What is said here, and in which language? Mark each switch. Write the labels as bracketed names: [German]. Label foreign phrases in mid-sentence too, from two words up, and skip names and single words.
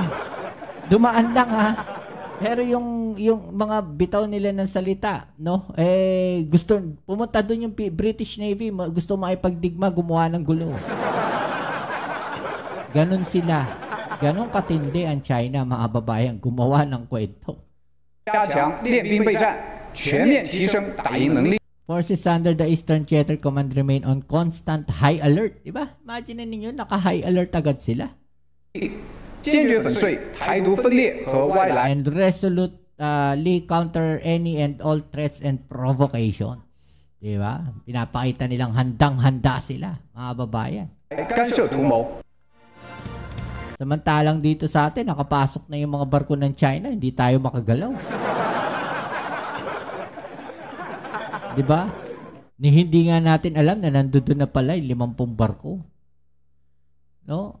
[Filipino] Dumaan lang Pero yung mga bitaw nila ng salita, no? Gusto pumunta doon yung British Navy, gusto makipagdigma, gumawa ng gulo. Ganun sila. Ganun katindi ang China, mga babayan, gumawa ng kwento. [Chinese] 加强练兵备战，全面提升打赢能力。 [English] Forces under the Eastern Theater Command remain on constant high alert. [Filipino] Diba? Imagine ninyo, naka-high alert agad sila. [Chinese] 坚决粉碎台独分裂和外来， [English] And resolutely counter any and all threats and provocations. [Filipino] Di ba? Pinapakita nilang handang-handa sila, mga babayan. [Chinese] 干涉图谋。 [Filipino] Samantalang dito sa atin, nakapasok na yung mga barko ng China, hindi tayo makagalaw. Di ba? Hindi nga natin alam na nandoon na pala yung 50 barko. No?